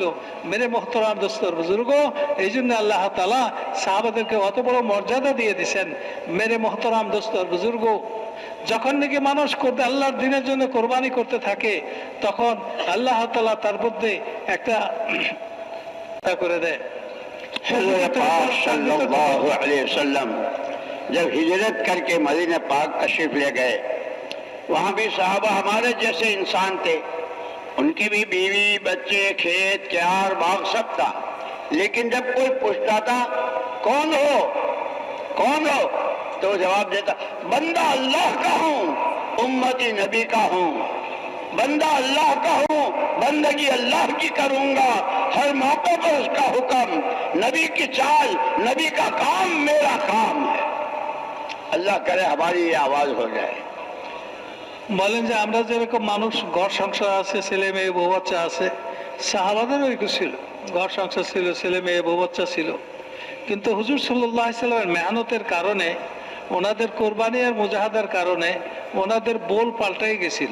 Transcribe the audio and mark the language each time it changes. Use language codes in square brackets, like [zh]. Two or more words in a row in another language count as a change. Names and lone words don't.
[hi] मेरे मोहतरम दोस्तों बुज़ुर्ग, [bn] এই জন্য আল্লাহ তাআলা সাহাবাদেরকে অত বড় মর্যাদা দিয়ে দিয়েছেন। [hi] मेरे मोहतरम दोस्तों बुज़ुर्ग, [bn] যখন নাকি মানুষ করতে আল্লাহর দিনের জন্য কোরবানি করতে থাকে, তখন আল্লাহ তাআলা তার মধ্যে একটা করে দেয়। [hi] हज़रत पाक [ar] صلى الله عليه وسلم [hi] जब हिजरत करके मदीना पाक तशरीफ ले गए, वहाँ भी सहाबा हमारे जैसे इंसान थे, उनकी भी बीवी, बच्चे, खेत, क्यार, बाग सब था। लेकिन जब कोई पूछता था कौन हो, तो जवाब देता, बंदा अल्लाह का हूँ, उम्मती नबी का हूँ। बंदा अल्लाह का हूँ, बंदगी अल्लाह की करूंगा, हर मौके पर उसका हुक्म, नबी की चाल, नबी का काम मेरा काम है। अल्लाह करे हमारी ये आवाज हो जाए। [bn] বলেন যে আমরা যেরকম মানুষ, ঘর সংসার আছে, ছেলে মেয়ে বউ বাচ্চা আছে, সাহাবাদের ওইরকম ছিল, ঘর সংসার ছিল, ছেলে মেয়ে বউ বাচ্চা ছিল। কিন্তু হুজুর [ar] صلى الله عليه [bn] সাল্লামের মেহনতের কারণে, ওনাদের কোরবানি আর মুজাহাদার কারণে ওনাদের বোল পাল্টাই গেছিল।